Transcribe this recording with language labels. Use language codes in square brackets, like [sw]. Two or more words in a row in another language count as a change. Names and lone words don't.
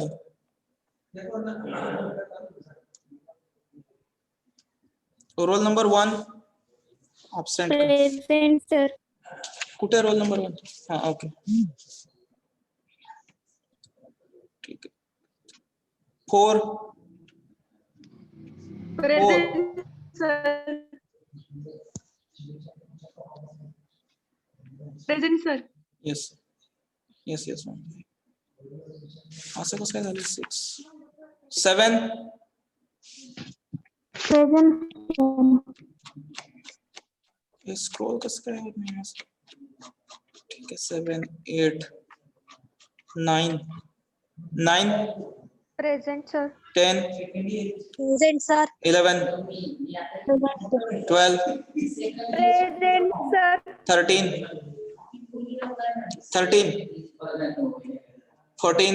[mr] हे [en] roll number 1 absent. Present, sir. [mr] कुठे [en] roll number [mr] 1? हा, ओके, ठीक आहे. 4 [en] Present, sir. Present, sir. yes yes yes ma'am. [mr] असं कसं काय झालं? 6 7 [en] Present. [mr] हे स्क्रॉल कसं काय होत नाही असं? ठीक आहे 7 8 9 [en] Present, sir. 10 Present, sir. 11 12 Present, sir. 13 14